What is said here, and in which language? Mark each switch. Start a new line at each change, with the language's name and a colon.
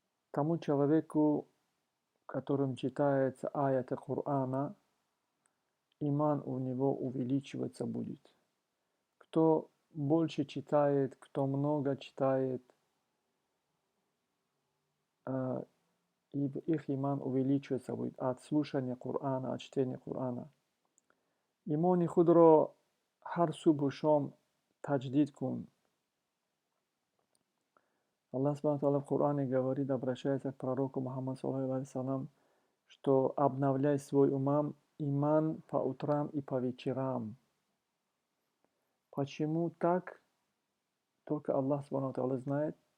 Russian: Тому человеку, которым читается аяты Корана, иман у него увеличиваться будет. Кто больше читает, кто много читает, их иман увеличиваться будет от слушания Корана, от чтения Корана.
Tajik: Имони худро ҳар субҳу шом таҷдид кун.
Russian: Аллах Субхану ва Тааля в Коране говорит, обращается к пророку Мухаммаду саллаллаху алейхи ва саллям, что обновляй свой иман по утрам и по вечерам. Почему так? Только Аллах Субхану ва Тааля знает.